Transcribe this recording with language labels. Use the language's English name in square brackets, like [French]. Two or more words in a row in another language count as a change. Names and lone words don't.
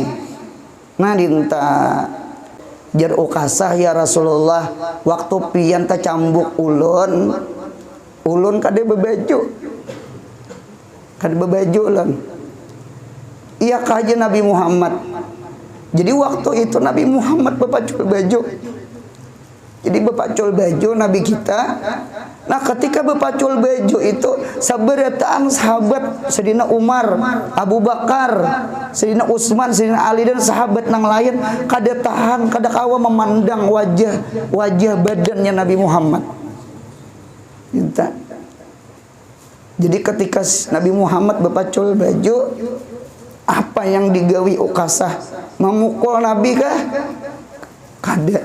[Banjar] Nah dinta jar Ukasah ya Rasulullah waktu pian ta cambuk ulun kada bebaju ulun. Iya kaja Nabi Muhammad. Jadi waktu itu Nabi Muhammad bepacul baju. Jadi bepacul baju Nabi kita. Nah ketika bepacul baju itu sabarataan sahabat Sayyidina Umar, Abu Bakar, Sayyidina Utsman, Sayyidina Ali dan sahabat nang lain kada tahan kada kawa memandang wajah badannya Nabi Muhammad. Minta. Jadi ketika Nabi Muhammad bepacul baju, apa yang digawi Ukasah? Memukul Nabi kah? Kada.